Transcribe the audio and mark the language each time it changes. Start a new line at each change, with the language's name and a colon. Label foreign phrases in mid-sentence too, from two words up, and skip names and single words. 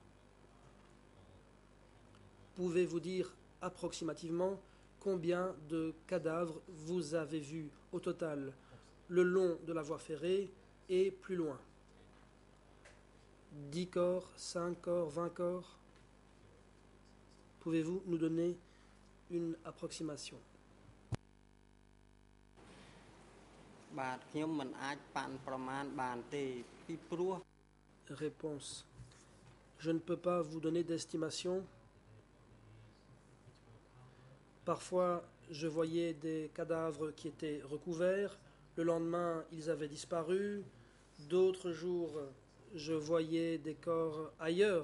French: Pouvez-vous dire approximativement combien de cadavres vous avez vus au total, le long de la voie ferrée et plus loin? 10 corps, 5 corps, 20 corps? Pouvez-vous nous donner une approximation?
Khmer: បាទខ្ញុំមិនអាចប៉ាន់ប្រមាណបានទេពីព្រោះ
French: Réponse. Je ne peux pas vous donner d'estimation. Parfois, je voyais des cadavres qui étaient recouverts. Le lendemain, ils avaient disparu. D'autres jours, je voyais des corps ailleurs.